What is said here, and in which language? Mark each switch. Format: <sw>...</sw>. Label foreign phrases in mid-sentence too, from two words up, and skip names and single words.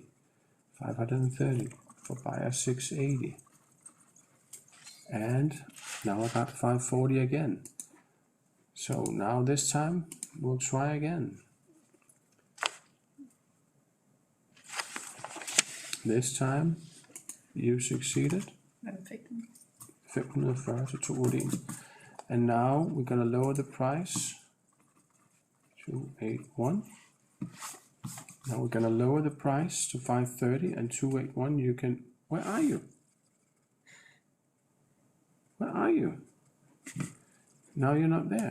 <en>530 for buyer 680. And now I got 540 again. So now this time, we'll try again. This time, you succeeded.</en> <da>Fik den 140 til 281.</da> <en>And now we're going to lower the price. 281. Now we're going to lower the price to 530 and 281. You can. Where are you? Where are you? Now you're not there.</en>